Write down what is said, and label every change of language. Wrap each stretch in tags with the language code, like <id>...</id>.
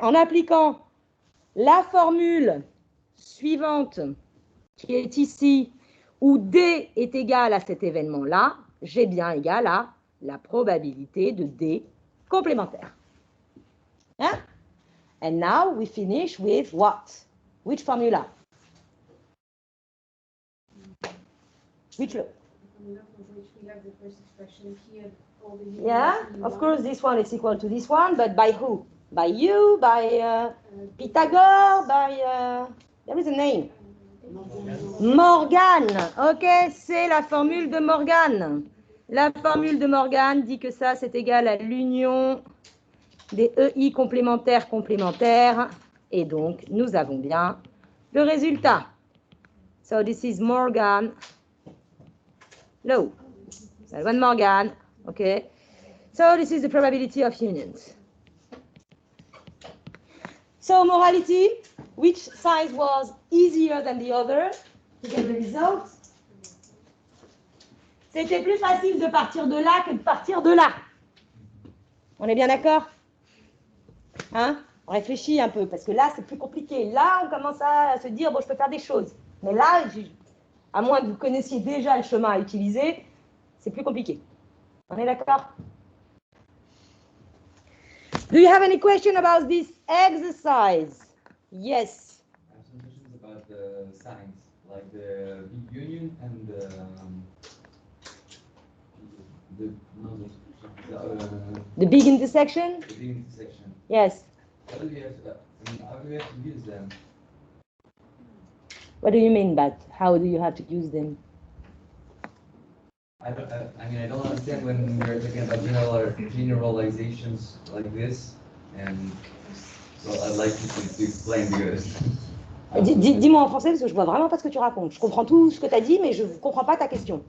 <fr>En appliquant la formule suivante qui est ici, où D est égal à cet événement-là, G bien égal à la probabilité de D complémentaire. Hein?</fr> <en>And now we finish with what? Which formula? Which law? Formula for which we have the first expression here. All the Yeah, of course this one is equal to this one, but by who? By you, by Pythagore, by... there is a name. Morgan.</en> <fr>Ok, c'est la formule de Morgan. La formule de Morgan dit que ça, c'est égal à l'union des EI complémentaires. Et donc, nous avons bien le résultat.</fr> <en>So this is Morgan law.</en> <fr>La loi de Morgan.</fr> <en>Okay. So this is the probability of unions. So morality, which side was easier than the other to get the results?</en> <fr>C'était plus facile de partir de là que de partir de là. On est bien d'accord? Hein? On réfléchit un peu, parce que là, c'est plus compliqué. Là, on commence à se dire, bon, je peux faire des choses. Mais là, à moins que vous connaissiez déjà le chemin à utiliser, c'est plus compliqué. On est d'accord?</fr> <en>Do you have any question about this exercise? Yes. I have some questions about the signs, like the big union and The big intersection? the big intersection. Yes. How do we have to, how do we have to use them? What do you mean by how do you have to use them? I don't understand when we're talking about generalizations like this, and so I'd like you to explain because.</en> <fr>Dis-moi en français parce que je vois vraiment pas ce que tu racontes. Je comprends tout ce que tu as dit, mais je ne comprends pas ta question.</fr>